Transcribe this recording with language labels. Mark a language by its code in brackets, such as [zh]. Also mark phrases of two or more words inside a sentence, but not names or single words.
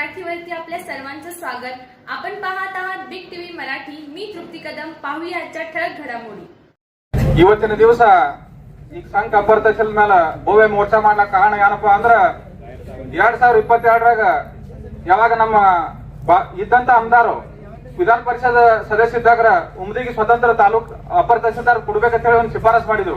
[mr] चॅनलवरती आपल्या सर्वांचं स्वागत. आपण पाहत आहात बिग टीव्ही मराठी. मी तृप्ती कदम. पाहूया आजच्या ठळक घडामोडी. [kn] ಇವತ್ತಿನ ದಿವಸ ಈಗ ಸಂಘ ಅಪರ್ತಶಲ್ ಮೇಲೆ ಭವ್ಯ ಮೋರ್ಚಾ ಮಾಡ್ಲಕ್ಕ ಕಾರಣ ಏನಪ್ಪಾ ಅಂದ್ರ 2022ರಾಗ ಯಾವಾಗ ನಮ್ಮ ಇದ್ದಂತ ಆಮದಾರು ವಿಧಾನ ಪರಿಷತ್ ಸದಸ್ಯ ಇದ್ದಾಗ ಉಮ್ದಿಗೆ ಸ್ವತಂತ್ರ ತಾಲೂಕ್ ಅಪರ ತಹಸೀಲ್ದಾರ್ ಕೊಡ್ಬೇಕಂತ ಹೇಳಿ ಒಂದು ಶಿಫಾರಸ್ ಮಾಡಿದ್ರು.